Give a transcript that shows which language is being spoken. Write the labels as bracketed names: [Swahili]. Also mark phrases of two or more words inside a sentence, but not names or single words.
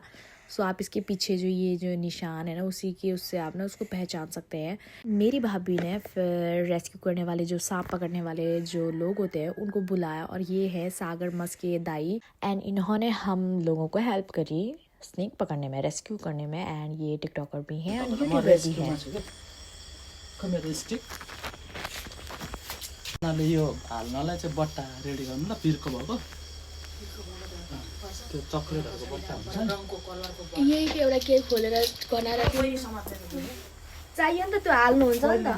[Hindi] सो आप इसके पीछे जो निशान है ना, उसी की उससे आप ना उसको पहचान सकते हैं। मेरी भाभी ने फिर रेस्क्यू करने वाले, जो सांप पकड़ने वाले जो लोग होते हैं, उनको बुलाया। और ये है सागर मस के दाई, एंड इन्होंने हम लोगों को हेल्प करी स्नेक पकड़ने में, रेस्क्यू करने में। एंड ये टिकटॉकर भी हैं और यूट्यूबर भी हैं। [Nepali] यो हाल्नलाई चाहिँ बट्टा रेडी गर्नु ल, पिर्को भएको त्यो चक्लेटहरूको बट्टा हुन्छ यही के एउटा केक खोलेर बनाएर चाहियो नि त, त्यो हाल्नुहुन्छ नि त।